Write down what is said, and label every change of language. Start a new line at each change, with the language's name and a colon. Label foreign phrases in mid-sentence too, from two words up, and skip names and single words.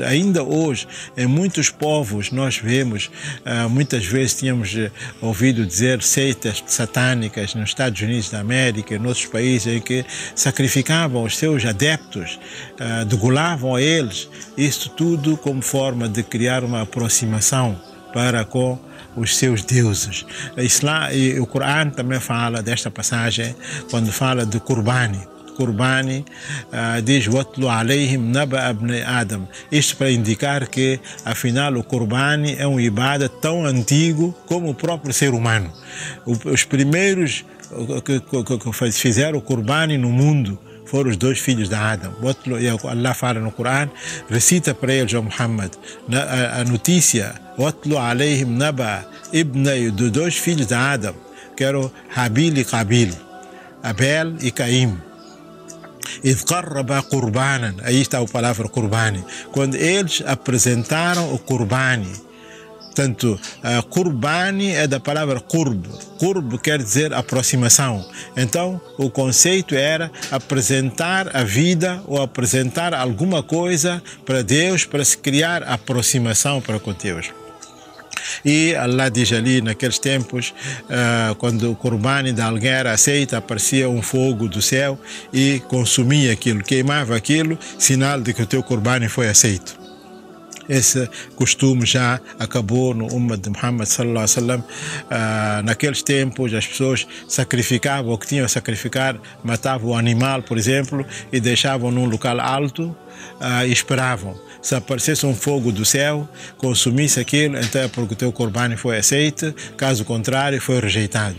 Portuguese: Ainda hoje, em muitos povos, nós vemos, muitas vezes tínhamos ouvido dizer seitas satânicas nos Estados Unidos da América e em outros países em que sacrificavam os seus adeptos, degolavam a eles, isto tudo como forma de criar uma aproximação para com os seus deuses. E o Corão também fala desta passagem quando fala de Qurbani.
Arabic: Qurbani diz واتل عليهم نبأ ابن آدم.
Portuguese: Isto para indicar que, afinal, o Qurbani é um ibada tão antigo como o próprio ser humano. Os primeiros que fizeram o Qurbani no mundo foram os dois filhos de Adam. Allah fala no Corão, recita para eles, ó Muhammad, a notícia,
Arabic: واتل عليهم نبأ ابن,
Portuguese: dos dois filhos de Adam, que eram Habil e Qabil, Abel e Caim.
Arabic: إذ قربا قربانا,
Portuguese: aí está a palavra Qurbani, quando eles apresentaram o Qurbani. Portanto, Qurbani é da palavra Qurb. Qurb quer dizer aproximação. Então, o conceito era apresentar a vida ou apresentar alguma coisa para Deus, para se criar aproximação para com Deus. E Allah diz ali, naqueles tempos, quando o Qurbani de alguém era aceito, aparecia um fogo do céu e consumia aquilo, queimava aquilo, sinal de que o teu Qurbani foi aceito. Esse costume já acabou no Ummah de Muhammad
Arabic: صلى الله عليه وسلم.
Portuguese: Naqueles tempos as pessoas sacrificavam o que tinham a sacrificar, matavam o animal, por exemplo, e deixavam num local alto e esperavam. Se aparecesse um fogo do céu, consumisse aquilo, então é porque o teu Qurbani foi aceito, caso contrário foi rejeitado.